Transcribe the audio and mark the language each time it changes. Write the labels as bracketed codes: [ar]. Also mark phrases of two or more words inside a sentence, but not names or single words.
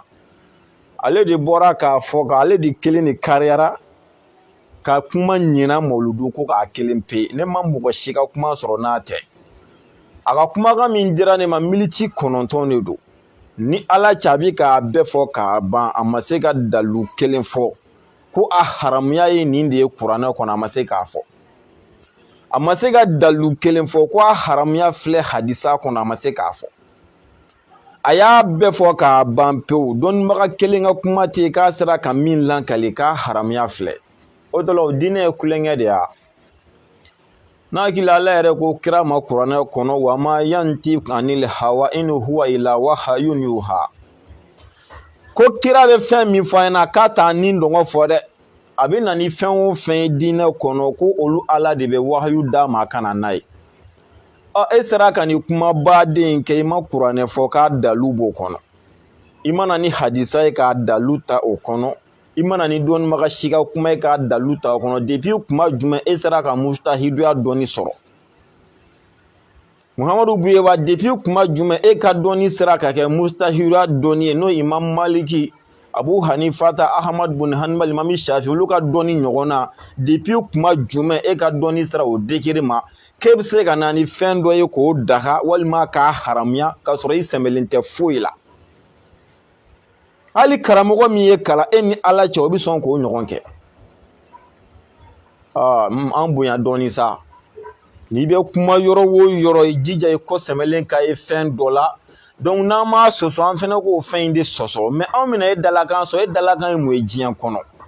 [bm] ale de bɔra k'a fɔ k'ale de kelen de kariyara ka kuma ɲina mawuludu ko k'a kelen pe ne ma mɔgɔ si ka kuma sɔrɔ n'a tɛ a ka kumakan min dira ne ma miniti 9 de don ni Ala cɛ a bɛ k'a bɛɛ fɔ k'a ban a ma se ka dalu kelen fɔ ko a haramuya ye nin de ye kuranɛ kɔnɔ a ma se k'a fɔ a ma se ka dalu kelen fɔ ko a haramuya filɛ hadisa kɔnɔ a ma se k'a fɔ a y'a bɛɛ fɔ k'a ban pewu dɔnnibaga kelen ka kuma tɛ yen k'a sera ka min lankali k'a haramuya filɛ o de la o diinɛ ye kulonkɛ de ya n'a hakili Ala yɛrɛ ko kira ma kuranɛ kɔnɔ wa [ar] ما ينطق عن الهوى إن هو إلا وحي يوحى [bm] ko kira bɛ fɛn min fɔ an ɲɛna k'a t'a ni dɔngɔ fɔ dɛ a bɛ na ni fɛn o fɛn ye diinɛ kɔnɔ ko olu Ala de bɛ wahyu d'a ma a ka na n'a ye e sera ka nin kuma baden kɛ i ma kuranɛ fɔ k'a dalu b'o kɔnɔ i mana ni hadisa ye k'a dalu ta o kɔnɔ i mana ni dɔnnibaga si ka kuma ye k'a dalu ta o kɔnɔ depuis kuma jumɛn e sera ka mustahiduya dɔnni sɔrɔ Muhamadu Buyeba depuis kuma jumɛn e ka dɔnni sera ka kɛ mustahiduya dɔnni ye n'o Imam Maliki Abu Hanifata Ahmad bin Hanbal Imam Shafi olu ka dɔnni ɲɔgɔn na depuis kuma jumɛn e ka dɔnni sera o degré ma k'e bɛ se ka na ni fɛn dɔ ye k'o daga walima k'a haramuya k'a sɔrɔ i sɛmɛlen tɛ foyi la hali karamɔgɔ min ye kalan e ni Ala cɛ o bɛ sɔn k'o ɲɔgɔn kɛ an bonya dɔɔni sa n'i bɛ kuma yɔrɔ o yɔrɔ i jija i kɔ sɛmɛlen ka ye fɛn dɔ la donc n'an m'a sɔsɔ an fɛnɛ k'o fɛn in de sɔsɔ mais anw bɛna e dalakan sɔrɔ e dalakan ye mun ye diɲɛ kɔnɔ